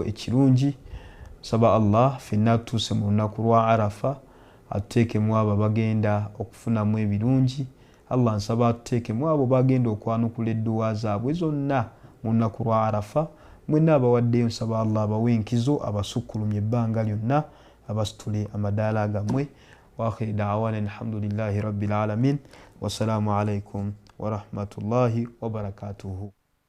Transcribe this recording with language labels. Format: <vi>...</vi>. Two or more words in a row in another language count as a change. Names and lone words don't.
<lg>ekirungi nsaba Allah ffenna tutuuse mu lunaku lwa arafa atuteekemu abo bagenda okufunamu ebirungi Allah nsaba atuteekemu abo bagenda okwanukula edduwa zaabwe zonna mu lunaku lwa arafa mwenna abawaddeyo nsaba Allah abawe enkizo abasukkulumye ebbanga lyonna abasitule amadaala gammwe</lg> <ar>وآخر دعوانا الحمد لله رب العالمين والسلام عليكم ورحمة الله وبركاته</ar>